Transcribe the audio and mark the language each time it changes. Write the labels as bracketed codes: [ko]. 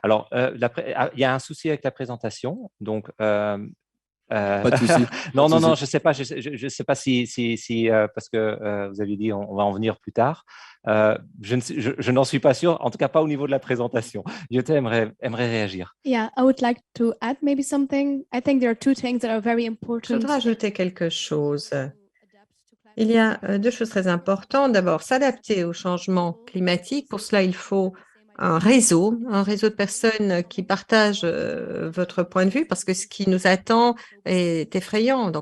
[fr] Alors, il y a un souci avec la présentation, donc pas de souci. non, je sais pas. Je sais pas si parce que vous aviez dit on va en venir plus tard. Je n'en suis pas sûr. En tout cas, pas au niveau de la présentation. Je aimerais réagir. [en] Yeah, I would like to add maybe something. I think there are two things that are very important. [fr] Je voudrais ajouter quelque chose. Il y a deux choses très importantes. D'abord, s'adapter au changement climatique. Pour cela, il faut un réseau de personnes qui partagent votre point de vue, parce que ce qui nous attend est effrayant.